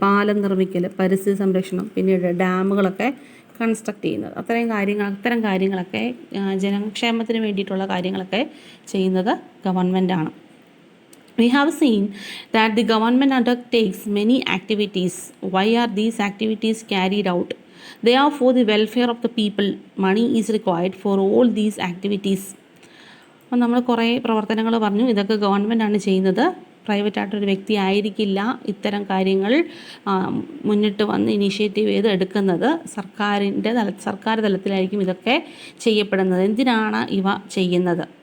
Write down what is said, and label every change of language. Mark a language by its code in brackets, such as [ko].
[ml] പാലം നിർമ്മിക്കൽ, പരിസ്ഥിതി സംരക്ഷണം, പിന്നീട് ഡാമുകളൊക്കെ കൺസ്ട്രക്ട് ചെയ്യുന്നത്, അത്തരം കാര്യങ്ങളൊക്കെ ജനക്ഷേമത്തിന് വേണ്ടിയിട്ടുള്ള കാര്യങ്ങളൊക്കെ ചെയ്യുന്നത് ഗവൺമെൻറ്റാണ്. [en] We have seen that the government undertakes many activities. Why are these activities carried out? They are for the welfare of the people. Money is required for all these activities. [ml] അപ്പോൾ നമ്മൾ കുറേ പ്രവർത്തനങ്ങൾ പറഞ്ഞു. ഇതൊക്കെ ഗവൺമെൻറ്റാണ് ചെയ്യുന്നത്. പ്രൈവറ്റ് ആയിട്ടൊരു വ്യക്തി ആയിരിക്കില്ല ഇത്തരം കാര്യങ്ങൾ മുന്നിട്ട് വന്ന് ഇനീഷ്യേറ്റീവ് ചെയ്ത് എടുക്കുന്നത്. സർക്കാർ തലത്തിലായിരിക്കും ഇതൊക്കെ ചെയ്യപ്പെടുന്നത്. എന്തിനാണ് ഇവ ചെയ്യുന്നത്?